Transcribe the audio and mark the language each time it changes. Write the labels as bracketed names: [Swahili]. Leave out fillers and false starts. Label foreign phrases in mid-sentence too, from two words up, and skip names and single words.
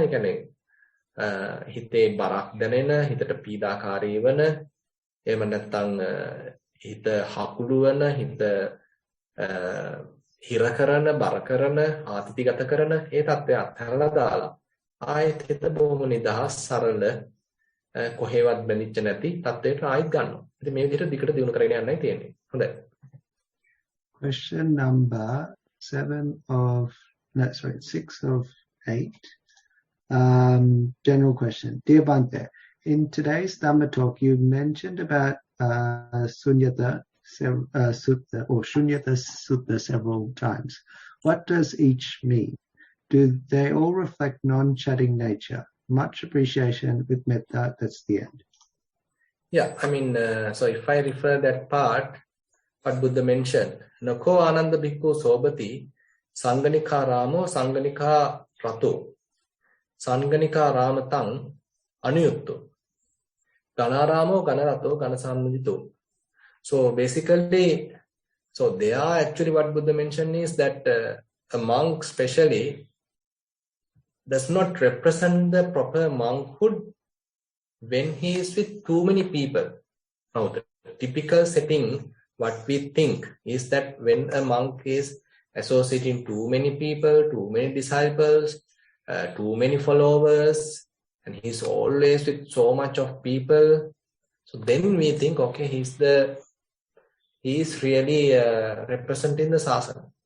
[Sinhala] ඒ කියන්නේ හිතේ බරක් දැනෙන, හිතට පීඩාකාරී වෙන, එහෙම නැත්නම් හිත හකුළු වෙන, හිත හිර කරන, බර කරන, ආතතිගත කරන ඒ තත්ත්වය අත්හැරලා දාලා ආයෙත් හිත බොහොම නිදහස්, සරල, කොහෙවත් බැඳිච්ච නැති තත්ත්වයට ආයෙත් ගන්නවා. ඉතින් මේ විදිහට දිගට දියුණු කරගෙන යන්නයි තියෙන්නේ. හොඳයි. [English] Question number 6 of 8. General question. Dear Bhante, in today's Dhamma talk, you mentioned about Sutta or Shunyata Sutta several times. What does each mean? Do they all reflect non-chatting nature? Much appreciation with metta. That's the end. Yeah, I mean, so if I refer that part, what Buddha mentioned, [Pali] Nako Ananda Bhikkhu Sobati, Sanganika Ramo, Sanganika Rato, Sanganika Ramatang, Anuyutto, Ganaramo, Ganarato, Ganasamudito. [English] So basically, so they are actually what Buddha mentioned is that a monk especially does not represent the proper monkhood when he is with too many people. Now, the typical setting, what we think is that when a monk is associating too many people, too many disciples, too many followers, and he's always with so much of people, so then we think, okay, he is really representing the sasana.